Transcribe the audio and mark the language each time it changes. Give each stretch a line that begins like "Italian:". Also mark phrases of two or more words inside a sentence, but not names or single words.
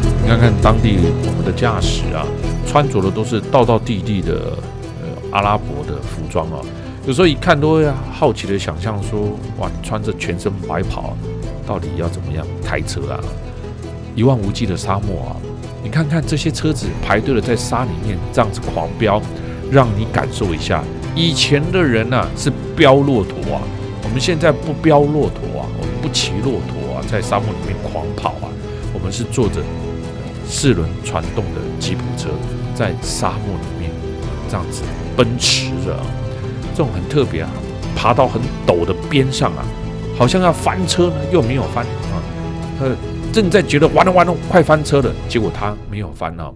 Chinese: 看看當地我們的駕駛啊，穿着的都是道道地地的阿拉伯的服裝啊，有時候一看都會好奇的想象說，哇，你穿着全身白袍，到底要怎麼樣開車啊？一望無際的沙漠啊，你看看這些車子排隊的在沙裡面這樣子狂飆，讓你感受一下，以前的人啊是飆駱駝啊，我們現在不飆駱駝啊，我們不騎駱駝啊，在沙漠裡面狂跑啊，我們是坐着4輪傳動的吉普車，在沙漠裡面這樣子奔馳着啊，這種很特別啊，爬到很陡的邊上啊，好像要翻車呢，又沒有翻啊，正在覺得完了，快翻車了，結果他沒有翻啊。